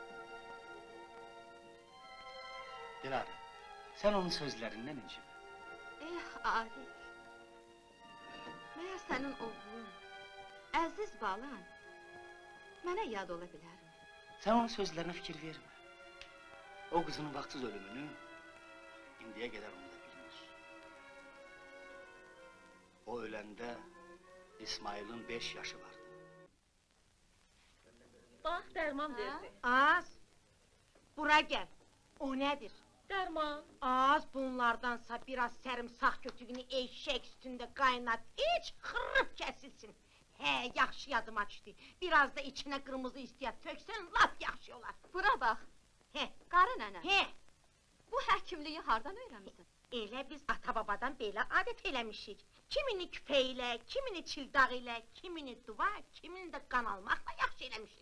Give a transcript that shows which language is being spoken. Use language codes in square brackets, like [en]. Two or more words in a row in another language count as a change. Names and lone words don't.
[tr] Dilara, sen onun sözlerinden incime. [az] Arif, məyər sənin oğlun, əziz balan, mənə yad ola bilərmi? [tr] Sen onun sözlerine fikir verme. O kızının vaktsız ölümünü indiye kadar onu da bilmiş. O ölende İsmail'in 5 yaşı vardı. [az] Bax, dərman verdi. [tr] Az. Bura gel. O nedir? [az] Dərman. [tr] Az bunlardansa biraz sarımsaq kötüğünü eşek üstünde kaynat, iç, xırrıp kesilsin. [az] He, yaxşı yadıma düşdü. [tr] Biraz da içine kırmızı istiyat töksen, lap yaxşı olar. [az] Bura bax, He, qarı nənə, he. bu həkimliyi hardan öyrənmisən? Elə biz ata-babadan belə adət eləmişik. Kimini küpəyilə, kimini çildağ ilə, kimini duva, kimini də qan almaqla yaxşı eləmişik.